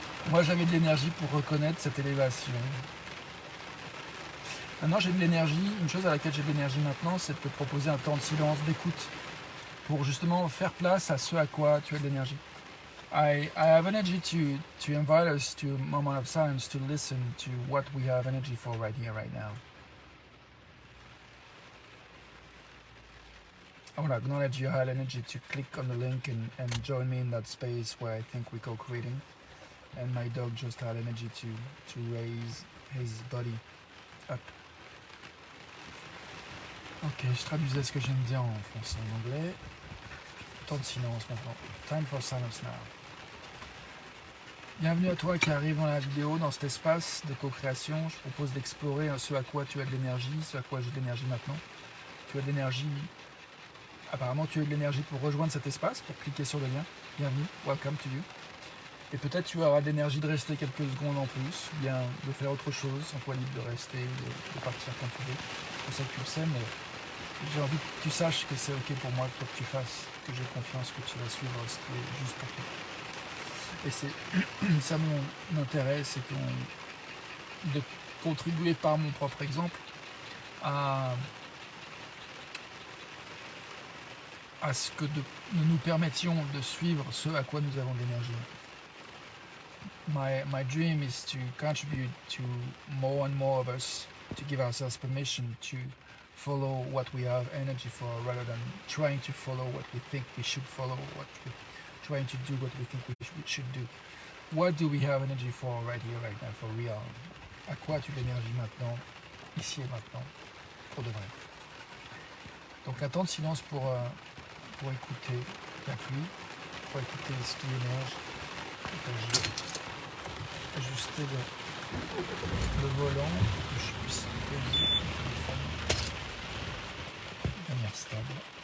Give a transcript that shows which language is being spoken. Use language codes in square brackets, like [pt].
[fr] Moi j'avais de l'énergie pour reconnaître cette élévation. Maintenant j'ai de l'énergie, une chose à laquelle j'ai de l'énergie maintenant, c'est de te proposer un temps de silence, d'écoute, pour justement faire place à ce à quoi tu as de l'énergie. [en] I have energy to invite us to a moment of silence to listen to what we have energy for right here, right now. I want to acknowledge you had energy to click on the link and join me in that space where I think we're co-creating. And my dog just had energy to raise his body up. [fr] Ok, je traduisais ce que je viens de dire en français et en anglais. Temps de silence maintenant. [en] Time for silence now. [fr] Bienvenue à toi qui arrive dans la vidéo, dans cet espace de co-création. Je propose d'explorer ce à quoi tu as de l'énergie, ce à quoi j'ai de l'énergie maintenant. Tu as de l'énergie, apparemment tu as de l'énergie pour rejoindre cet espace, pour cliquer sur le lien. Bienvenue, [en] welcome to you. [fr] Et peut-être tu auras de l'énergie de rester quelques secondes en plus, ou bien de faire autre chose, sans toi libre de rester, de partir quand tu veux. Je sais que tu le sais, mais j'ai envie que tu saches que c'est ok pour moi, que tu fasses, que j'ai confiance que tu vas suivre ce qui est juste pour toi. Et c'est ça mon intérêt, c'est de contribuer par mon propre exemple à ce que nous nous permettions de suivre ce à quoi nous avons de l'énergie. [en] My dream is to contribute to more and more of us, to give ourselves permission to follow what we have energy for, rather than trying to follow what we think we should follow, trying to do what we think we should do. What do we have energy for right here, right now, for real? [fr] À quoi as-tu l'énergie maintenant, ici et maintenant, pour de vrai? Donc un temps de silence pour écouter la pluie, pour écouter ce qui émerge. Ajuster le volant pour que je puisse poser le téléphone de manière stable.